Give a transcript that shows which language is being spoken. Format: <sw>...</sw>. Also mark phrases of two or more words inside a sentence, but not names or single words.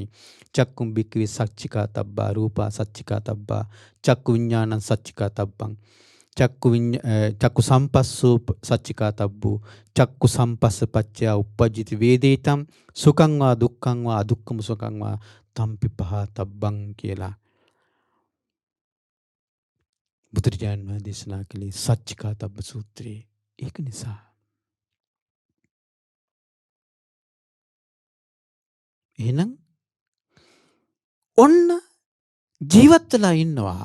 <pi>චක්කුම් භික්ඛවේ සච්චිකාතබ්බා රූපා සච්චිකාතබ්බා චක්කු විඥානං සච්චිකාතබ්බං චක්කු සම්පස්සෝ සච්චිකාතබ්බෝ චක්කු සම්පස්ස පච්චය උප්පජ්ජති වේදිතං සුඛං වා දුක්ඛං වා අදුක්ඛම සුඛං වා තම්පි පහතබ්බං</pi> <si>කියලා බුදුරජාණන් වහන්සේ දේශනා කළේ සච්චිකාතබ්බ සූත්‍රයේ. ඒක නිසා එහෙනම් ඔන්න ජීවත් වෙලා ඉන්නවා.</si>